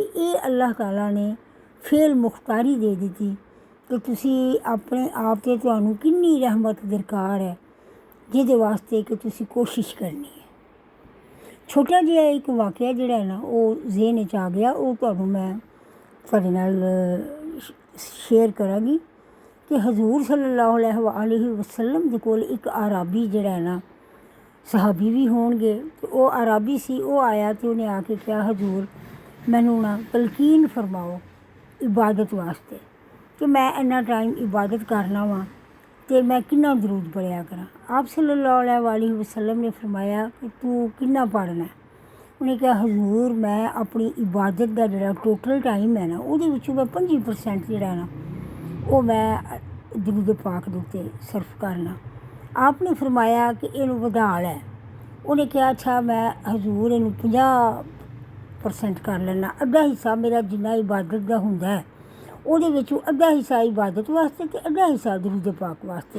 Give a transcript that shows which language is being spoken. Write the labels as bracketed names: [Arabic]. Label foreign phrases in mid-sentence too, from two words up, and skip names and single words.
[Punjabi] ਇਹ ਅੱਲਾਹ ਤਾਲਾ ਨੇ ਫੇਲ ਮੁਖਤਾਰੀ ਦੇ ਦਿੱਤੀ ਕਿ ਤੁਸੀਂ ਆਪਣੇ ਆਪ 'ਤੇ ਤੁਹਾਨੂੰ ਕਿੰਨੀ ਰਹਿਮਤ ਦਰਕਾਰ ਹੈ ਜਿਹਦੇ ਵਾਸਤੇ ਕਿ ਤੁਸੀਂ ਕੋਸ਼ਿਸ਼ ਕਰਨੀ ਹੈ। ਛੋਟਾ ਜਿਹਾ ਇੱਕ ਵਾਕਿਆ ਜਿਹੜਾ ਹੈ ਨਾ ਉਹ ਜ਼ਿਹਨ 'ਚ ਆ ਗਿਆ, ਉਹ ਤੁਹਾਨੂੰ ਮੈਂ ਤੁਹਾਡੇ ਨਾਲ ਸ਼ੇਅਰ ਕਰਾਂਗੀ ਕਿ ਹਜ਼ੂਰ [Arabic] صلى الله عليه وسلم [Punjabi] ਦੇ ਕੋਲ ਇੱਕ ਆਰਾਬੀ ਜਿਹੜਾ ਹੈ ਨਾ ਸਹਾਬੀ ਵੀ ਹੋਣਗੇ ਅਤੇ ਉਹ ਆਰਾਬੀ ਸੀ। ਉਹ ਆਇਆ ਅਤੇ ਉਹਨੇ ਆ ਕੇ ਕਿਹਾ ਹਜ਼ੂਰ ਮੈਨੂੰ ਨਾ ਤਲਕੀਨ ਫਰਮਾਓ ਇਬਾਦਤ ਵਾਸਤੇ ਕਿ ਮੈਂ ਇੰਨਾ ਟਾਈਮ ਇਬਾਦਤ ਕਰਨਾ ਵਾ ਅਤੇ ਮੈਂ ਕਿੰਨਾ ਦਰੂਦ ਪੜ੍ਹਿਆ ਕਰਾਂ। ਆਪ [Arabic] صلى الله عليه وسلم [Punjabi] ਨੇ ਫਰਮਾਇਆ ਕਿ ਤੂੰ ਕਿੰਨਾ ਪੜ੍ਹਨਾ। ਉਹਨੇ ਕਿਹਾ ਹਜ਼ੂਰ ਮੈਂ ਆਪਣੀ ਇਬਾਦਤ ਦਾ ਜਿਹੜਾ ਟੋਟਲ ਟਾਈਮ ਹੈ ਨਾ ਉਹਦੇ ਵਿੱਚੋਂ ਮੈਂ 25% ਜਿਹੜਾ ਨਾ ਉਹ ਮੈਂ ਦਰੂਦ ਪਾਕ ਦੇ ਉੱਤੇ ਸਰਫ ਕਰਨਾ। ਆਪ ਨੇ ਫਰਮਾਇਆ ਕਿ ਇਹਨੂੰ ਵਧਾ ਲੈ। ਉਹਨੇ ਕਿਹਾ ਅੱਛਾ ਮੈਂ ਹਜ਼ੂਰ ਇਹਨੂੰ 50% ਕਰ ਲੈਣਾ, ਅੱਧਾ ਹਿੱਸਾ ਮੇਰਾ ਜਿੰਨਾ ਇਬਾਦਤ ਦਾ ਹੁੰਦਾ ਹੈ ਉਹਦੇ ਵਿੱਚੋਂ ਅੱਧਾ ਹਿੱਸਾ ਇਬਾਦਤ ਵਾਸਤੇ ਅਤੇ ਅੱਧਾ ਹਿੱਸਾ ਦਰੂਦ ਪਾਕ ਵਾਸਤੇ।